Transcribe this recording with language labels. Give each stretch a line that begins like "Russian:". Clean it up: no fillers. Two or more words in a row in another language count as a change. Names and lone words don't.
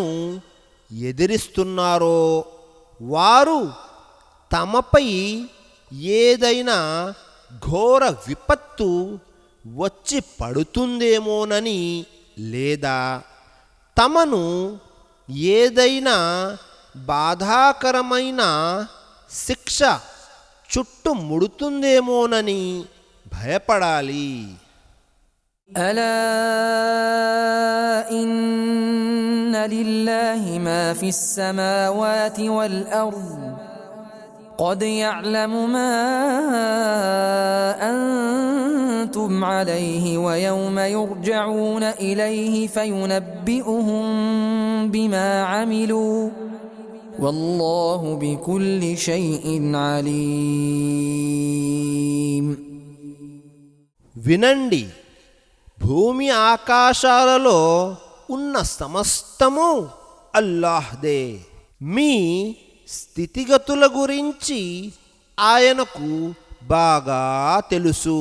Telugu: ఎదిరిస్తున్నారో వారు తమపై ఏదైనా ఘోర విపత్తు వచ్చి పడుతుందేమోనని లేదా తమను ఏదైనా బాధాకరమైన శిక్ష చుట్టుముడుతుందేమోనని భయపడాలి.
Arabic: ألا إن لله ما في السماوات والأرض قد يعلم ما أنتم عليه ويوم يرجعون إليه فينبئهم بما عملوا والله بكل شيء عليم.
Telugu: వినండి, భూమి ఆకాశాలలో ఉన్న సమస్తము అల్లాహ్దే. మీ స్థితిగతుల గురించి ఆయనకు బాగా తెలుసు.